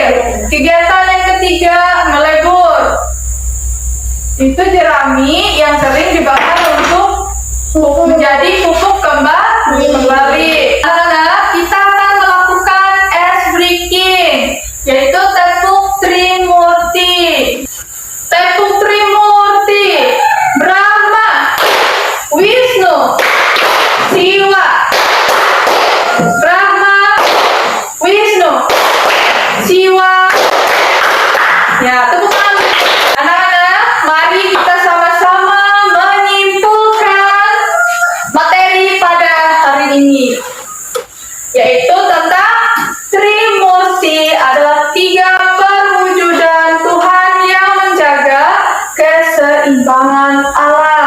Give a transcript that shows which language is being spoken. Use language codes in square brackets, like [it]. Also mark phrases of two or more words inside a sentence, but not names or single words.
[id] Kegiatan yang ketiga melebur, itu jerami yang sering dibakar untuk menjadi pupuk kembali. Anak-anak, kita akan melakukan [en] ice breaking, [id] yaitu tepuk Trimurti. Tepuk Trimurti, Brahma, Wisnu, Siwa. Brahma, Wisnu, Siwa. Ya, tepuk tangan. Anak-anak, mari kita sama-sama menyimpulkan materi pada hari ini, yaitu tentang Trimurti adalah 3 perwujudan Tuhan yang menjaga keseimbangan alam.